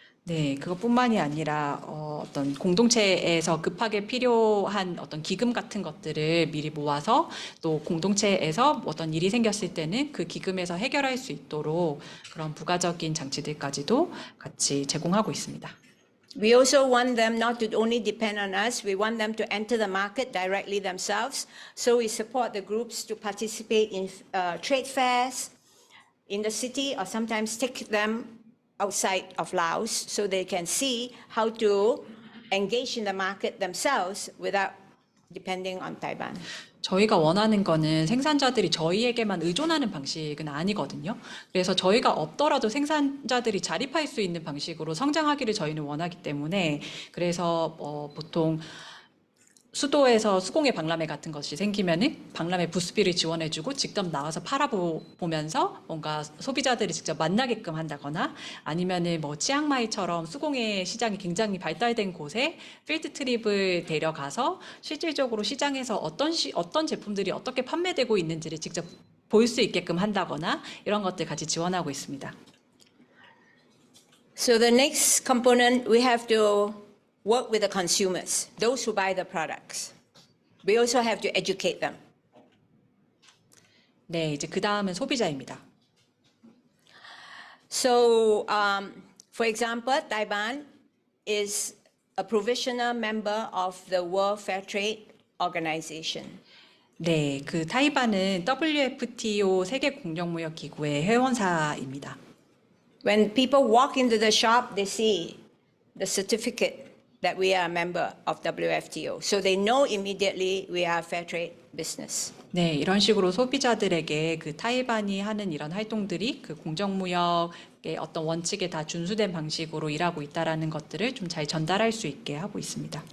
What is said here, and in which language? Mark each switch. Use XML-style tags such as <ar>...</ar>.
<ko>네, 그것뿐만이 아니라 어떤 공동체에서 급하게 필요한 어떤 기금 같은 것들을 미리 모아서 또 공동체에서 어떤 일이 생겼을 때는 그 기금에서 해결할 수 있도록 그런 부가적인 장치들까지도 같이 제공하고 있습니다.</ko> <en>We also want them not to only depend on us, we want them to enter the market directly themselves. So we support the groups to participate in trade fairs in the city or sometimes take them outside of Laos so they can see how to engage in the market themselves without depending on Taiwan.</en> <ko>저희가 원하는 거는 생산자들이 저희에게만 의존하는 방식은 아니거든요. 그래서 저희가 없더라도 생산자들이 자립할 수 있는 방식으로 성장하기를 저희는 원하기 때문에 그래서 보통 수도에서 수공예 박람회 같은 것이 생기면은 박람회 부스비를 지원해주고 직접 나와서 팔아보면서 뭔가 소비자들이 직접 만나게끔 한다거나 아니면은 뭐 치앙마이처럼 수공예 시장이 굉장히 발달된 곳에 필드 트립을 데려가서 실질적으로 시장에서 어떤 제품들이 어떻게 판매되고 있는지를 직접 볼 수 있게끔 한다거나 이런 것들 같이 지원하고 있습니다.</ko> <en>So the next component we have to work with the consumers, those who buy the products. We also have to educate them.</en> <ko>네, 이제 그 다음은 소비자입니다.</ko> <en>So, for example, Taiwan is a provisional member of the World Fair Trade Organization.</en> <ko>네, 그 타이반은 WFTO 세계공정무역기구의 회원사입니다.</ko> <en>When people walk into the shop, they see the certificate that we are a member of WFTO. So they know immediately we are a fair trade business.</en> <ko>네, 이런 식으로 소비자들에게 그 타이반이 하는 이런 활동들이 그 공정무역의 어떤 원칙에 다 준수된 방식으로 일하고 있다라는 것들을 좀 잘 전달할 수 있게 하고 있습니다.</ko>